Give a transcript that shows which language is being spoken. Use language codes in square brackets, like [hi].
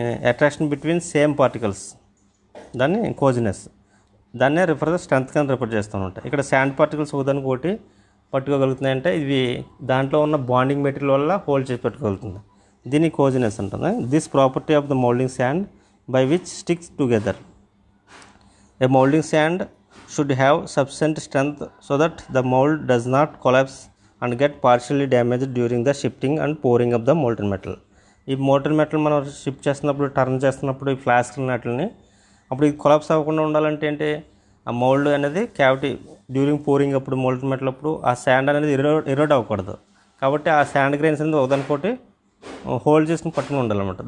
[en] Attraction between same particles దాన్ని cohesiveness. [te] దాన్నే strength కింద రిఫర్ చేస్తూ ఉంటాయి. ఇక్కడ శాండ్ పార్టికల్స్ ఒకదానికి ఒకటి పట్టుకోగలుగుతున్నాయంటే ఇవి దాంట్లో ఉన్న బాండింగ్ మెటీరియల్ వల్ల హోల్డ్ చేసి పెట్టుకోగలుగుతుంది. దీన్ని కోజినెస్ అంటుంది. [en] This property of the moulding sand by which sticks together. A molding sand should have sufficient strength so that the mold does not collapse and get partially damaged during the shifting and pouring of the molten metal. [te] ఈ molten metal మనం shift చేస్తున్నప్పుడు, turn చేస్తున్నప్పుడు ఈ flask వాటిని అప్పుడు ఇది collapse అవ్వకుండా ఉండాలంటే ఏంటి, ఆ మోల్డ్ అనేది క్యావిటీ డ్యూరింగ్ పోరింగ్ అప్పుడు మోల్టన్ మెటల్ అప్పుడు ఆ శాండ్ అనేది ఎరోడ్ అవ్వకూడదు. కాబట్టి ఆ శాండ్ గ్రెయిన్స్ అనేది ఒకదానికోటి హోల్డ్ చేసుకుని పట్టుకుని ఉండాలన్నమాట.